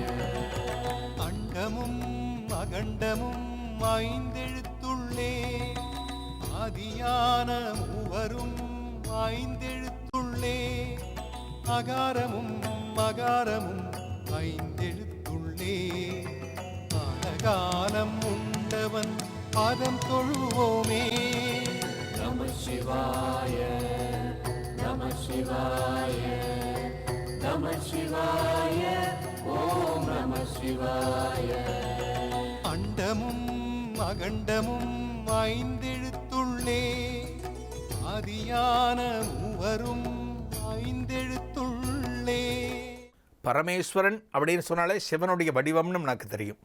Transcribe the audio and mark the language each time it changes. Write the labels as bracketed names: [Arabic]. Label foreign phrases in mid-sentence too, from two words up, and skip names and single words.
[Tamil] அண்டமும் அகண்டமும் ஐந்தெழுத்துள்ளே ஆதியான மூவரும் ஐந்தெழுத்துள்ளே அகாரமும் மகாரமும் ஐந்தெழுத்துள்ளே காலகாலம் உண்டவன் பாதம் தொழுவோமே [Sanskrit] नमः शिवाय नमः शिवाय नमः शिवाय ओम नमः शिवाय [Tamil] அண்டமும் அகண்டமும் ஐந்தெழுத்துள்ளே ஆதியான மூவரும் ஐந்தெழுத்துள்ளே. பரமேஸ்வரன் அப்படின்னு சொன்னாலே சிவனுடைய வடிவம்னு நமக்கு தெரியும்.